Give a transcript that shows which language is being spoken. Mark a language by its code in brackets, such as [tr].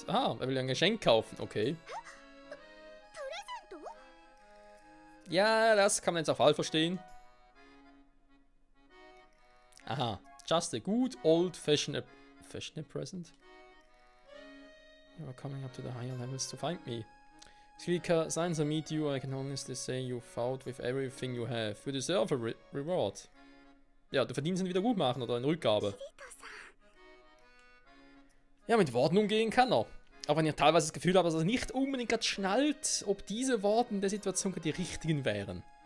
[de] Aha, er will ein Geschenk kaufen. Okay. Ja, das kann man jetzt auf Fall verstehen. Aha. [en] Just a good old-fashioned present. You are coming up to the higher levels to find me. Suika, since I meet you, I can honestly say you fought with everything you have. You deserve a reward. [de] Ja, du verdienst ein Wiedergutmachen oder eine Rückgabe. Ja, mit Worten umgehen kann er. Aber wenn ihr teilweise das Gefühl habt, dass er nicht unbedingt gerade schnallt, ob diese Worte in der Situation die richtigen wären.